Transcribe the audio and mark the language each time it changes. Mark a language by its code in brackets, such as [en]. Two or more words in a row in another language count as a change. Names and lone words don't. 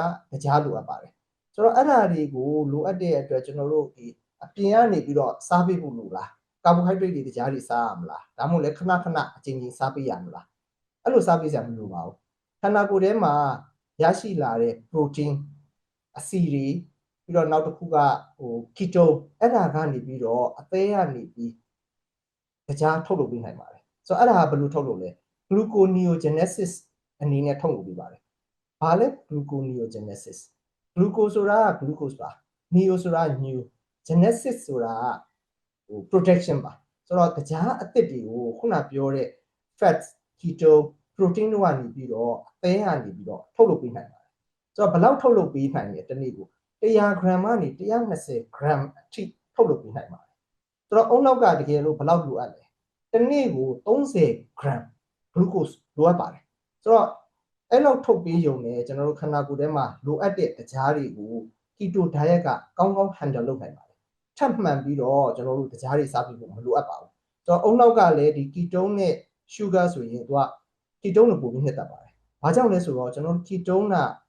[my] တကြားလိုအပ်ပါတယ်ဆိုတော့အဲ့ဒါတွေကိုလိုအပ်တဲ့အတွက်ကျွန်တော်တို့ဒီအပြင်ကနေပြီးတော့စားပေးဖို့လိုလားကာဘိုဟိုက်ဒရိတ်တွေကြားတွေစားရမလားဒါမှမဟုတ်လည်းခဏခဏအချိန်ချင်းစားပေးရမလားအဲ့လိုစားပေးစရာမလိုပါဘူးခန္ဓာကိုယ်ထဲမှာရရှိလာတဲ့ protein အဆီတွေပြီးတော့နောက်တစ်ခုကketo အဲ့ဒါကနေပြီးတော့အ သေးကနေပြီးကြားထုတ်လုပ်ပေးနိုင်ပါတယ်ဆိုတော့အဲ့ဒါကဘယ်လိုထုတ်လုပ်လဲ gluconeogenesis အနေနဲ့ထုတ်လုပ်ပေးပါတယ်ဘာလဲ gluconeogenesis glucose ဆိုတာက glucose ပါ neo ဆိုတာ [en] new genesis [my] ဆိုတာprotection ပါဆိုတော့ကြားအသစ်တွေကို ခုနပြောတဲ့ [en] fat keto protein [my] တို့ကနေပြီးတော့အသေးကနေပြီးတော့ထုတ်လုပ်ပေးနိုင်ပါတယ်ဆိုတော့ဘယ်လောက်ထုတ်လုပ်ပေးနိုင်လဲတစ်နေ့ကို100 gram ကနေ120 gram အထိထုတ်လုပ်ပေးနိုင်ပါတယ်ဆိုတော့အုံနောက်ကတကယ်လို့ဘယ်လောက်လိုအပ်လဲတစ်နေ့ကို30 [en] gram glucose [my] လိုအပ်ပါတယ်ဆိုတော့အဲ့လောက်ထုတ်ပေးရုံနဲ့ကျွန်တော်တို့ခန္ဓာကိုယ်ထဲမှာလိုအပ်တဲ့ကြားတွေကို [en] keto diet [my] ကကောင်းကောင်း handle လုပ်နိုင်ပါတယ်ထပ်မှန်ပြီးတော့ကျွန်တော်တို့ကြားတွေစားပြီးဖို့မလိုအပ်ပါဘူးဆိုတော့အုံနောက်ကလည်းဒီ ketone နဲ့ sugar ဆိုရင်သူက ketone ကိုပိုပြီးနှစ်သက်ပါတယ်ဘာကြောင့်လဲဆိုတော့ကျွန်တော်တို့ ketone မှာ